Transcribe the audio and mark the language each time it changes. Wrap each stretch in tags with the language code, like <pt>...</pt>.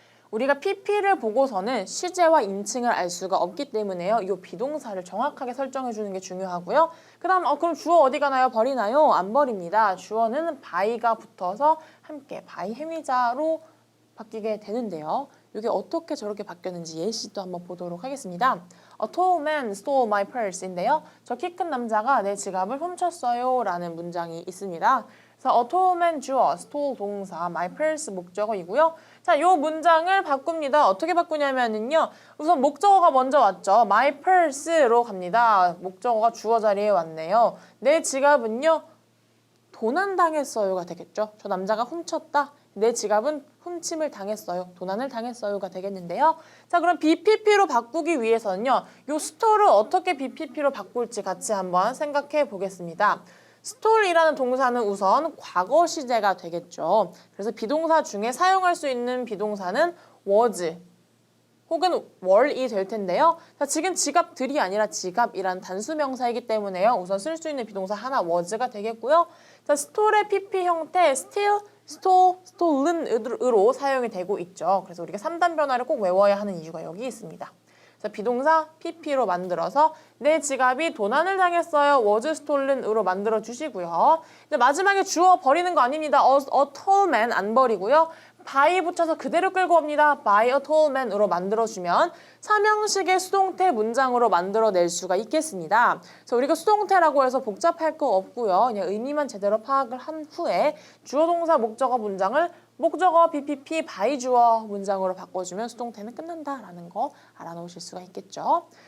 <ko>우리가 pp를 보고서는 시제와 인칭을 알 수가 없기 때문에요. 이 비동사를 정확하게 설정해 주는 게 중요하고요. 그 다음 그럼 주어 어디 가나요? 버리나요? 안 버립니다. 주어는 by가 붙어서 함께 by 행위자로 바뀌게 되는데요. 이게 어떻게 저렇게 바뀌었는지 예시도 한번 보도록 하겠습니다.</ko> <en>A tall man stole my purse</en> <ko>인데요. 저 키 큰 남자가 내 지갑을 훔쳤어요 라는 문장이 있습니다. 그래서 a tall man 주어, stole 동사, my purse 목적어이고요. 자, 이 문장을 바꿉니다. 어떻게 바꾸냐면요. 우선 목적어가 먼저 왔죠. my purse로 갑니다. 목적어가 주어 자리에 왔네요. 내 지갑은요. 도난당했어요가 되겠죠. 저 남자가 훔쳤다. 내 지갑은 훔침을 당했어요. 도난을 당했어요가 되겠는데요. 자, 그럼 BPP로 바꾸기 위해서는요. 이 store를 어떻게 BPP로 바꿀지 같이 한번 생각해 보겠습니다. store이라는 동사는 우선 과거 시제가 되겠죠. 그래서 비동사 중에 사용할 수 있는 비동사는 was 혹은 were이 될 텐데요. 자, 지금 지갑들이 아니라 지갑이란 단수 명사이기 때문에요. 우선 쓸 수 있는 비동사 하나 was가 되겠고요. 자, store의 PP 형태 steal, stole, stolen으로 사용이 되고 있죠. 그래서 우리가 3단 변화를 꼭 외워야 하는 이유가 여기 있습니다. 자, 비동사 pp로 만들어서 내 지갑이 도난을 당했어요.</ko> <en>was stolen</en> <ko>으로 만들어 주시고요. 이제 마지막에 주어 버리는 거 아닙니다. a tall man 안 버리고요. by 붙여서 그대로 끌고 옵니다.</ko> <en>by a tall man</en> <ko>으로 만들어주면 삼형식의 수동태 문장으로 만들어낼 수가 있겠습니다. 그래서 우리가 수동태라고 해서 복잡할 거 없고요. 그냥 의미만 제대로 파악을 한 후에 주어 동사 목적어 문장을 목적어 BPP by 주어 문장으로 바꿔주면 수동태는 끝난다라는 거 알아놓으실 수가 있겠죠.</ko>